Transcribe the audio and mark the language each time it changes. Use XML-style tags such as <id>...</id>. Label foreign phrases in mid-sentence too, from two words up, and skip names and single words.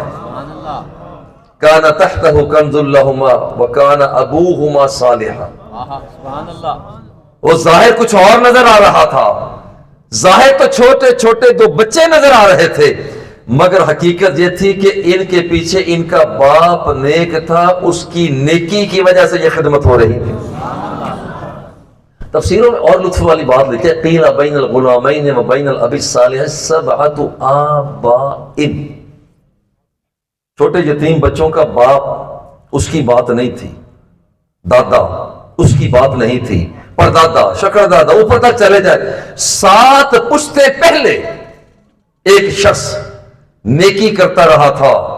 <ar>کان تحتہ کنز لہما وکان ابوہما صالحا،</ar> <ur>وہ ظاہر کچھ اور نظر آ رہا تھا، ظاہر تو چھوٹے چھوٹے دو بچے نظر آ رہے تھے، مگر حقیقت یہ تھی کہ ان کے پیچھے ان کا باپ نیک تھا، اس کی نیکی کی وجہ سے یہ خدمت ہو رہی تھی۔ تفسیروں میں اور لطف والی بات لکھی ہے،</ur> <ar>قیل بین الغلامین و بین الاب الصالح سبعۃ آباء،</ar> <ur>چھوٹے یتیم بچوں کا باپ اس کی بات نہیں تھی، دادا اس کی بات نہیں تھی، پردادا، شکر دادا، اوپر تک چلے جائے، 7 پشتیں پہلے ایک شخص نیکی کرتا رہا تھا،</ur>